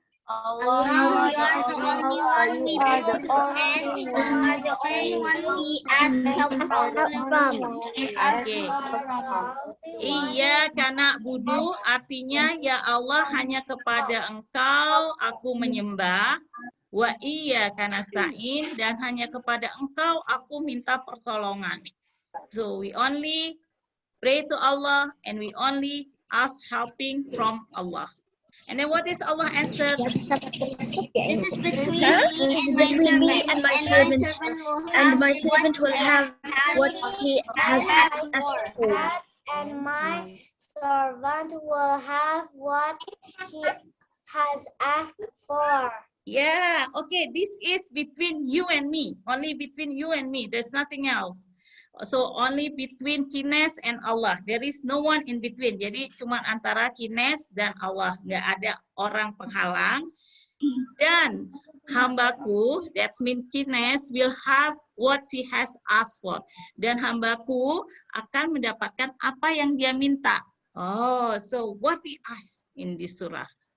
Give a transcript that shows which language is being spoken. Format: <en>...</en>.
<en>Allah, you are the only one we pray to, and you are the only one we ask help from. Okay.</en> <ar>Iya kana budu</ar> <id>artinya ya Allah hanya kepada Engkau aku menyembah.</id> <ar>Wa iya kana stain</ar> <id>dan hanya kepada Engkau aku minta pertolongan.</id> <en>So we only pray to Allah and we only ask helping from Allah. And then what is Allah answer? This is between me and my servant, And my servant will have what he has asked for. and my servant will have what he has asked for. Yeah, okay, this is between you and me. Only between you and me. There's nothing else. So only between Kines and Allah. There is no one in between.</en> <id>Jadi cuma antara Kines dan Allah. Nggak ada orang penghalang. Dan hambaku,</id> <en>that means Kines,</en> <id>will have what she has asked for. Dan hambaku akan mendapatkan apa yang dia minta.</id> <en>Oh, so what we ask in this surah.</en>